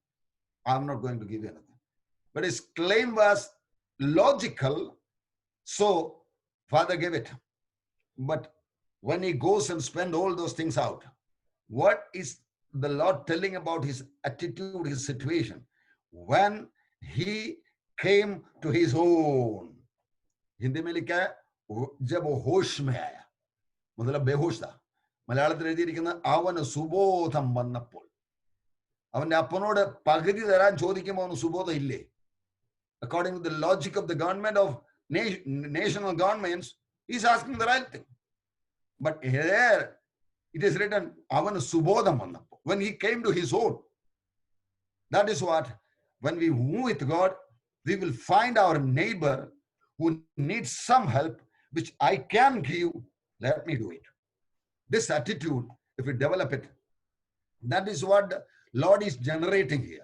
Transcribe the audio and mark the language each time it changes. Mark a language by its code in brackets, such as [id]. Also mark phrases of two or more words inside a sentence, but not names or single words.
[en] I'm not going to give you anything. But his claim was logical, so father gave it. But when he goes and spends all those things out, what is the Lord telling about his attitude, his situation? When he came to his own. [hi] हिंदी में लिखा है जब वो होश में आया, मतलब बेहोश था. [ml] മലയാളത്തിൽ എഴുതിയിരിക്കുന്നത് അവന് സുബോധം വന്നപ്പോൾ. അവന്റെ അപ്പനോട് പകുതി തരാൻ ചോദിക്കുമ്പോൾ അവന് സുബോധം ഇല്ലേ? [en] According to the logic of the government of national governments, he's asking the right thing. But here it is written, [ml] അവനു സുബോധം വന്നപ്പോ. [en] When he came to his own. That is what, when we move with God, we will find our neighbor who needs some help, which I can give, let me do it. This attitude, if we develop it, that is what the Lord is generating here.